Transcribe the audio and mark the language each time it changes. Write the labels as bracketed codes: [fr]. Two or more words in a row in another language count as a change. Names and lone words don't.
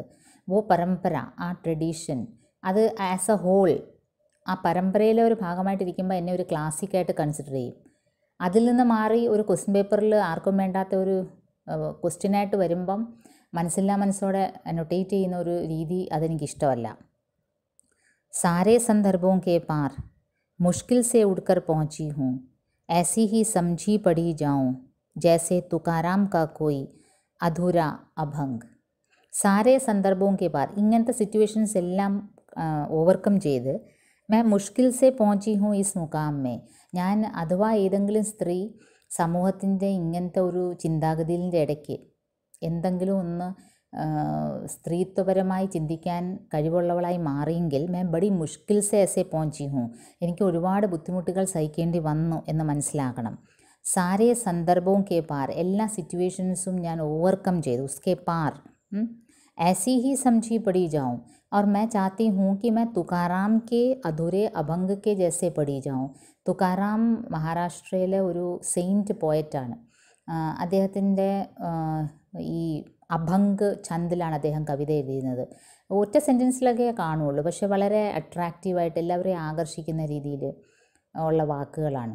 [hi] वो परंपरा, [ml] ആ ട്രഡീഷൻ, അത് [en] as a whole [ml] ആ പരമ്പരയിലെ ഒരു ഭാഗമായിട്ടിരിക്കുമ്പോൾ എന്നെ ഒരു ക്ലാസിക്കായിട്ട് കൺസിഡർ ചെയ്യും. അതിൽ നിന്ന് മാറി ഒരു [en] question paper [ml] ആർക്കും വേണ്ടാത്ത ഒരു ക്വസ്റ്റ്യനായിട്ട് വരുമ്പം മനസ്സില്ലാ മനസ്സോടെ അനോട്ടേറ്റ് ചെയ്യുന്ന ഒരു രീതി അതെനിക്കിഷ്ടമല്ല. [hi] सारे संदर्भों के पार मुश्किल से उड़कर पहुंची हूँ, ऐसी ही समझी पढ़ी जाऊँ जैसे तुकाराम का कोई अधूरा अभंग. सारे संदर्भों के पार [ml] ഇങ്ങനത്തെ സിറ്റുവേഷൻസ് എല്ലാം ഓവർകം ചെയ്ത് [hi] मैं मुश्किल से पहुंची हूँ इस मुकाम में [ml] ഞാൻ അഥവാ ഏതെങ്കിലും സ്ത്രീ സമൂഹത്തിൻ്റെ ഇങ്ങനത്തെ ഒരു ചിന്താഗതിയുടെ ഇടയ്ക്ക് എന്തെങ്കിലും ഒന്ന് സ്ത്രീത്വപരമായി ചിന്തിക്കാൻ കഴിവുള്ളവളായി മാറിയെങ്കിൽ [hi] मैं बड़ी मुश्किल से ऐसे पहुंची हूँ [ml] എനിക്ക് ഒരുപാട് ബുദ്ധിമുട്ടുകൾ സഹിക്കേണ്ടി വന്നു എന്ന് മനസ്സിലാക്കണം. [hi] सारे संदर्भों के पार [ml] എല്ലാ സിറ്റുവേഷൻസും ഞാൻ ഓവർകം ചെയ്തു [hi] उसके पार ऐसी ही समझी पड़ी जाऊँ और मैं चाहती हूँ कि मैं तुकाराम के अधूरे अभंग के जैसे पड़ी जाऊँ. [ml] തുക്കാറാം മഹാരാഷ്ട്രയിലെ ഒരു [en] saint poet. [ml] അദ്ദേഹത്തിൻ്റെ ഈ അഭംഗ് ഛന്ദിലാണ് അദ്ദേഹം കവിത എഴുതുന്നത്. ഒറ്റ സെൻറ്റൻസിലൊക്കെ കാണുള്ളൂ, പക്ഷെ വളരെ അട്രാക്റ്റീവായിട്ട് എല്ലാവരെയും ആകർഷിക്കുന്ന രീതിയിൽ ഉള്ള വാക്കുകളാണ്.